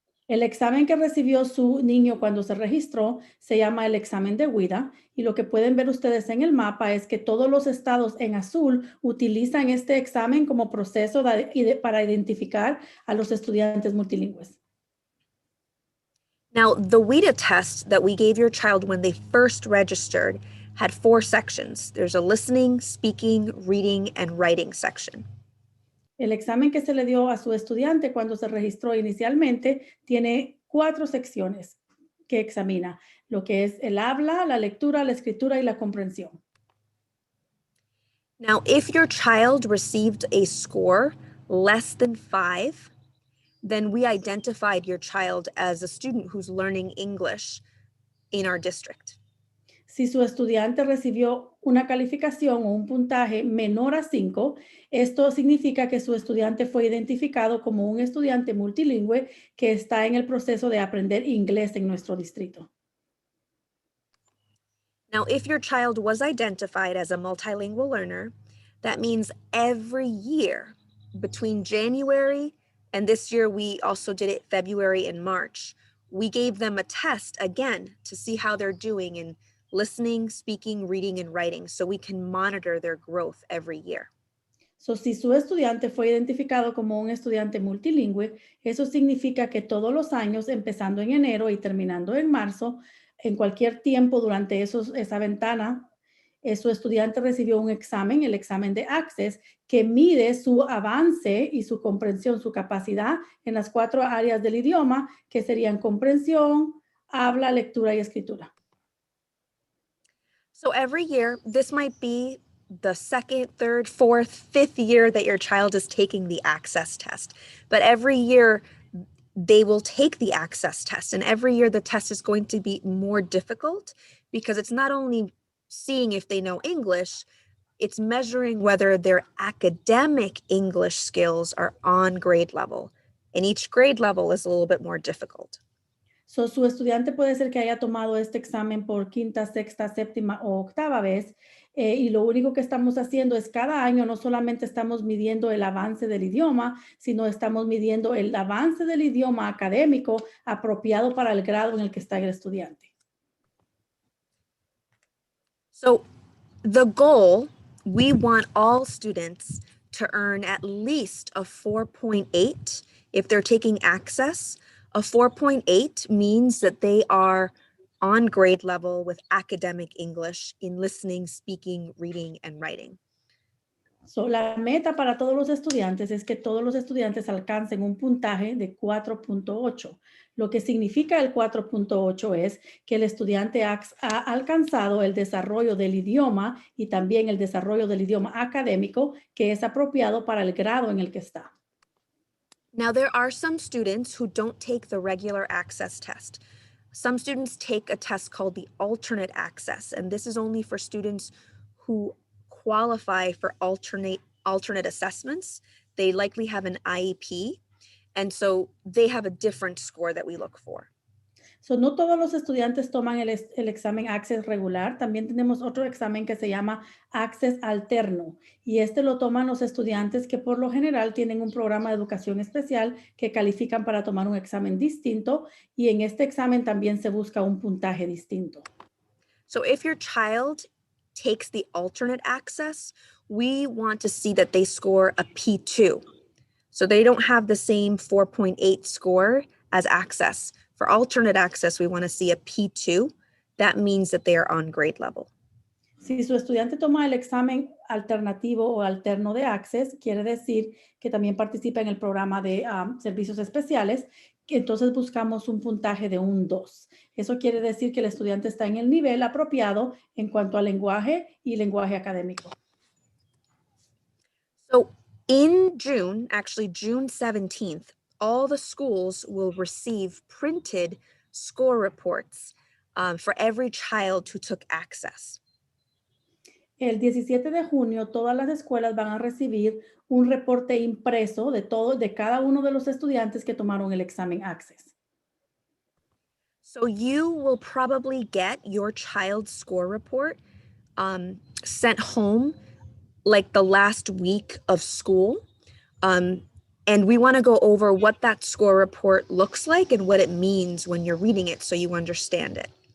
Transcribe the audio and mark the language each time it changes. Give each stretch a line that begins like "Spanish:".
Spanish: El examen que recibió su niño cuando se registró se llama el examen de WIDA y lo que pueden ver ustedes en el mapa es que todos los estados en azul utilizan este examen como proceso para identificar a los estudiantes multilingües.
English: Now, the WIDA test that we gave your child when they first registered had 4 sections. There's a listening, speaking, reading, and writing section.
Spanish: El examen que se le dio a su estudiante cuando se registró inicialmente tiene 4 secciones que examina, lo que es el habla, la lectura, la escritura y la comprensión.
English: Now, if your child received a score less than 5, then we identified your child as a student who's learning English in our district.
Spanish: Si su estudiante recibió una calificación o un puntaje menor a 5, esto significa que su estudiante fue identificado como un estudiante multilingüe que está en el proceso de aprender inglés en nuestro distrito.
English: Now, if your child was identified as a multilingual learner, that means every year between January and this year, we also did it February and March, we gave them a test again to see how they're doing in listening, speaking, reading, and writing, so we can monitor their growth every year.
Spanish: So, si su estudiante fue identificado como un estudiante multilingüe, eso significa que todos los años, empezando en enero y terminando en marzo, en cualquier tiempo durante esa ventana, su estudiante recibió un examen, el examen de Access, que mide su avance y su comprensión, su capacidad en las 4 áreas del idioma, que serían comprensión, habla, lectura y escritura.
English: So every year, this might be the 2nd, 3rd, 4th, 5th year that your child is taking the Access test. But every year, they will take the Access test. And every year, the test is going to be more difficult because it's not only seeing if they know English, it's measuring whether their academic English skills are on grade level. And each grade level is a little bit more difficult.
Spanish: So, su estudiante puede ser que haya tomado este examen por 5ª, 6ª, 7ª o 8ª vez y lo único que estamos haciendo es cada año no solamente estamos midiendo el avance del idioma, sino estamos midiendo el avance del idioma académico apropiado para el grado en el que está el estudiante.
English: So the goal, we want all students to earn at least a 4.8 if they're taking Access. A 4.8 means that they are on grade level with academic English in listening, speaking, reading, and writing.
Spanish: So, la meta para todos los estudiantes es que todos los estudiantes alcancen un puntaje de 4.8. Lo que significa el 4.8 es que el estudiante ha alcanzado el desarrollo del idioma y también el desarrollo del idioma académico que es apropiado para el grado en el que está.
English: Now, there are some students who don't take the regular Access test. Some students take a test called the alternate Access, and this is only for students who qualify for alternate assessments. They likely have an IEP, and so they have a different score that we look for.
Spanish: So, no todos los estudiantes toman el examen Access regular. También tenemos otro examen que se llama Access alterno. Y este lo toman los estudiantes que por lo general tienen un programa de educación especial que califican para tomar un examen distinto. Y en este examen también se busca un puntaje distinto.
English: So if your child takes the alternate access, we want to see that they score a P2. So they don't have the same 4.8 score as access. For alternate access, we want to see a P2. That means that they are on grade level.
Spanish: Si su estudiante toma el examen alternativo o alterno de Access, quiere decir que también participa en el programa de servicios especiales, que entonces buscamos un puntaje de un 2. Eso quiere decir que el estudiante está en el nivel apropiado en cuanto al lenguaje y lenguaje académico.
English: So in June, actually June 17th, all the schools will receive printed score reports for every child who took access.
Spanish: El 17 de junio, todas las escuelas van a recibir un reporte impreso de cada uno de los estudiantes que tomaron el examen Access.
English: So you will probably get your child's score report sent home like the last week of school. And we want to go over what that score report looks like and what it means when you're reading it so you understand it.